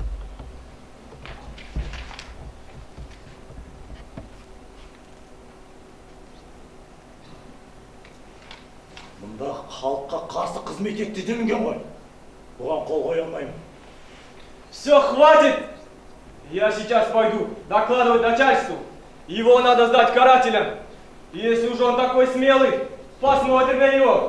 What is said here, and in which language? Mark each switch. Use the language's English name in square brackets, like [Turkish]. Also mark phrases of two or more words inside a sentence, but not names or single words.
[Kazakh] Мұнда халыққа қарсы қызмет етті делінген ғой. Бұған қол қоя алмаймын. [Russian] Все, хватит! Я сейчас пойду докладывать начальству. Его надо сдать карателям. Если уж он такой смелый, посмотрим на него.